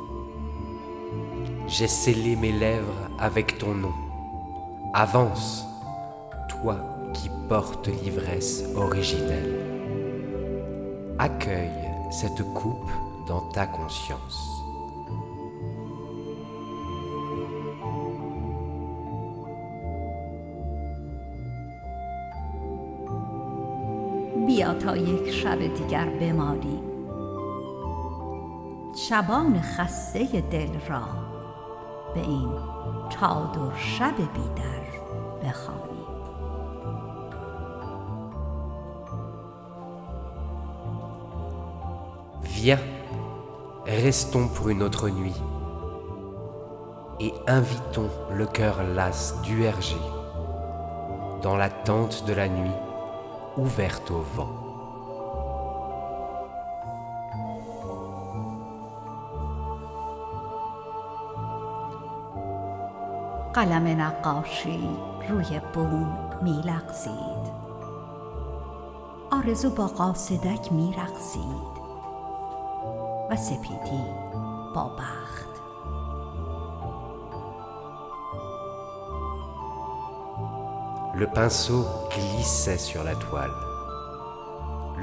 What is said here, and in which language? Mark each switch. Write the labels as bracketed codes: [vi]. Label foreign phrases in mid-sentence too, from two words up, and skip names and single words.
[fr] J'ai scellé mes lèvres avec ton nom. Avance, toi qui portes l'ivresse originelle. Accueille cette coupe dans ta conscience. [fa] بیا تا یک شب دیگر بمالیم، شبان خسته دل را به این چادر شب بیدر بخوانیم. [fr] Viens, restons pour une autre nuit et invitons le cœur las d'URG dans la tente de la nuit ouverte au vent. [fa] قلم نقاشی روی بوم می لغزید، آرزو با قاصدک می رقصید و سپیدی با بخت. [fr] Le pinceau glissait sur la toile.